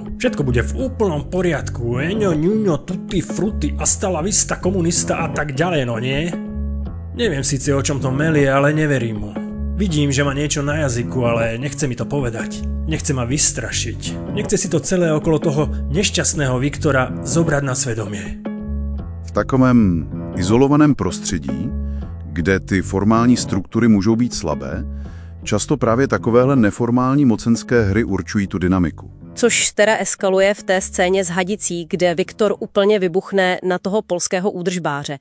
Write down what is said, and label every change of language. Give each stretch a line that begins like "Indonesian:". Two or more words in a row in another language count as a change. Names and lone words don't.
Slovak: Všetko bude v úplnom poriadku. Eňo, ňuňo,
Italian: tutti, frutti,
Spanish: hasta la vista,
Slovak: komunista a tak ďalej, no nie? Neviem síce o čom to melie, ale neverím mu. Vidím, že má niečo na jazyku, ale nechce mi to povedať. Nechce ma vystrašiť. Nechce si to celé okolo toho nešťastného Viktora zobrať na svedomie.
Czech: V takovém izolovaném prostředí, kde ty formální struktury můžou být slabé, často právě takovéhle neformální mocenské hry určují tu dynamiku. Což teda eskaluje v té scéně s hadicí, kde Viktor úplně vybuchne na toho polského údržbáře.